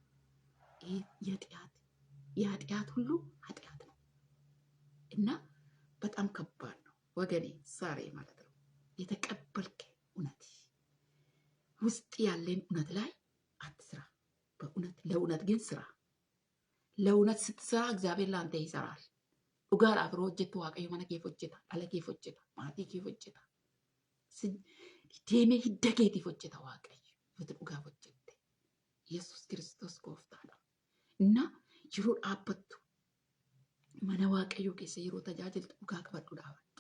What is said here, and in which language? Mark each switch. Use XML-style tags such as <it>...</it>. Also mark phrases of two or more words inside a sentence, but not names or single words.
<am>የኃጢአት ሁሉ ኃጢአት ነው እና በጣም ከባድ ነው ወገኔ። ዛሬ ማለት ነው የተቀበልክ እውነት ውስጥ ያለን እውነት ላይ አትስራ። በእውነት ለእውነት ግን ስራ። ለእውነት ስትሰራ እግዚአብሔር ለአንተ ይሰራል።</am> <om>dhugaa afroo hojjettu waaqayyo mana keef hojjeta, ala keef hojjeta, maatii keef hojjeta. Deemee hidda keetiif hojjeta waaqayyo. Yoo dhugaa hojjette Yesuus Kiristoos gooftaadha. Inna yeroo dhaabbattu mana waaqayyo keessa yeroo tajaajiltu dhugaa qabadhu dhaabadhu.</om>